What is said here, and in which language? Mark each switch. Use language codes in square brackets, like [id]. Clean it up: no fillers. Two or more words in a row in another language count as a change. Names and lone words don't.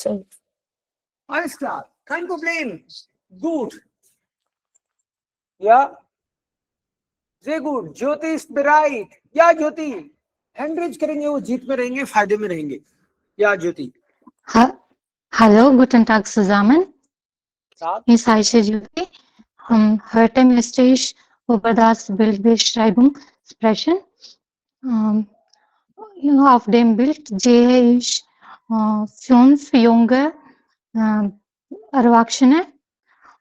[de] alles klar kein Problem gut ja sehr gut ज्योति ist bereit ja [hi] ज्योति [en] hand raise [hi] करेंगे वो जीत में रहेंगे फायदे में रहेंगे या ज्योति [de] Hallo, guten Tag zusammen. Tag. Ich heiße Jyoti. Heute möchte ich über das Bildbeschreibung sprechen. Auf dem Bild sehe ich 5 junge Erwachsene.